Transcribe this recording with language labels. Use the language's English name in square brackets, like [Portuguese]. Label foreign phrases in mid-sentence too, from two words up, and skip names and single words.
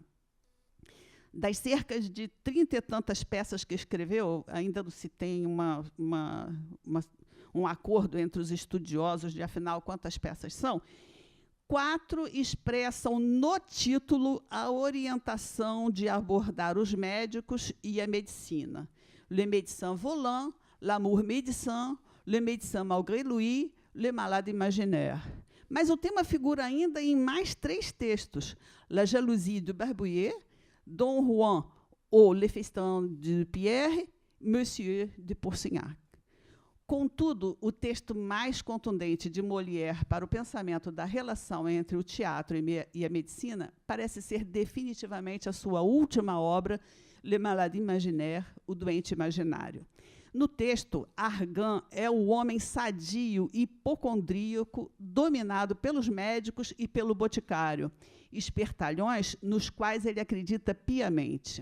[Portuguese] Das cerca de 30 e tantas peças que escreveu, ainda não se tem um acordo entre os estudiosos de, afinal, quantas peças são. 4 expressam no título a orientação de abordar os médicos e a medicina. Le médecin volant, l'amour médecin, le médecin malgré lui, le malade imaginaire. Mas o tema figura ainda em mais 3 textos. La jalousie de Barbouillet, Don Juan ou Le Festin de Pierre, Monsieur de Pourceaugnac. Contudo, o texto mais contundente de Molière para o pensamento da relação entre o teatro e a medicina parece ser definitivamente a sua última obra, Le Malade Imaginaire, O Doente Imaginário. No texto, Argan é o homem sadio e hipocondríaco, dominado pelos médicos e pelo boticário, espertalhões nos quais ele acredita piamente.